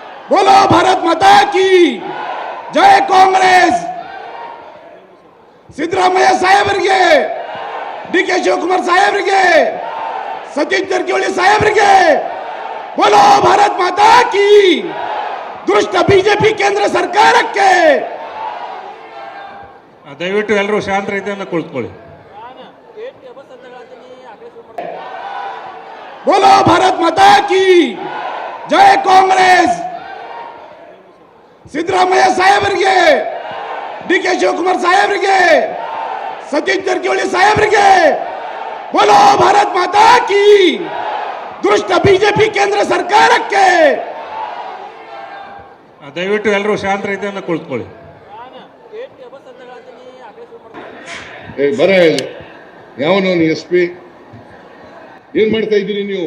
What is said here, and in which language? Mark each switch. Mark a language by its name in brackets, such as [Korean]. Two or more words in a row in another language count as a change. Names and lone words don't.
[Hindi] बोलो भारत माता की जय कांग्रेस [Kannada] ಸಿದ್ದರಾಮಯ್ಯ ಸಾಹೇಬರಿಗೆ ಡಿಕೆ ಶಿವಕುಮಾರ್ ಸಾಹೇಬರಿಗೆ ಸತೀಶ್ ಜಾರಕಿಹೊಳಿ ಸಾಹೇಬರಿಗೆ [Hindi] बोलो भारत माता की [Kannada] ದುಷ್ಟ ಬಿಜೆಪಿ ಕೇಂದ್ರ ಸರ್ಕಾರಕ್ಕೆ ದಯವಿಟ್ಟು ಎಲ್ಲರೂ ಶಾಂತ ರೀತಿಯಿಂದ ಕುಳಿತುಕೊಳ್ಳಿ. [Hindi] बोलो भारत माता की जय कांग्रेस [Kannada] ಸಿದ್ದರಾಮಯ್ಯ ಸಾಹೇಬರಿಗೆ ಡಿಕೆ ಶಿವಕುಮಾರ್ ಸಾಹೇಬರಿಗೆ ಸತೀಶ್ ಜಾರಕಿಹೊಳಿ ಸಾಹೇಬರಿಗೆ [Hindi] बोलो भारत माता की [Kannada] ದುಷ್ಟ ಬಿಜೆಪಿ ಕೇಂದ್ರ ಸರ್ಕಾರಕ್ಕೆ ದಯವಿಟ್ಟು ಎಲ್ಲರೂ ಶಾಂತ ರೀತಿಯಿಂದ ಕುಳಿತುಕೊಳ್ಳಿ. ಬರ ಯಾವನವನು SP ಏನ್ ಮಾಡ್ತಾ ಇದ್ದೀರಿ ನೀವು?